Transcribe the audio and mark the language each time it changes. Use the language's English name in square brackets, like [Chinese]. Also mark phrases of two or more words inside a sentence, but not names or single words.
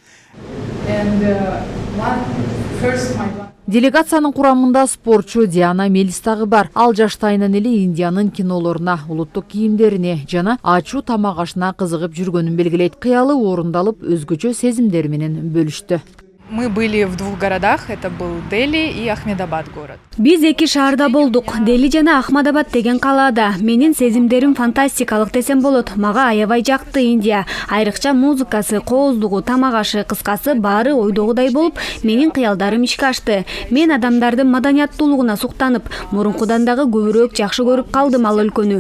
[Kyrgyz] Делегациянын курамында спортчу Диана Мелис дагы бар. Ал жаштайынан эле Индиянын кинолоруна, улуттук кийимдерине жана ачуу тамак ашына кызыгып жүргөнүн белгилейт. Кыялы орундалып, өзгөчө сезимдери менен бөлүштү. [Russian] Мы были в 2 городах, это был Дели и Ахмедабад город. [Kyrgyz] Биз эки шаарда болдук. Дели жана Ахмадабад деген калаада. Менин сезимдерим фантастикалык десем болот. Мага аябай жакты Индия. Айрыкча музыкасы, кооздугу, тамак ашы, кыскасы баары ойдогудай болуп, менин кыялдарым ишке ашты. Мен адамдардын маданияттуулугуна суктанып, мурункудан дагы көбүрөөк жакшы көрүп калдым ал өлкөнү.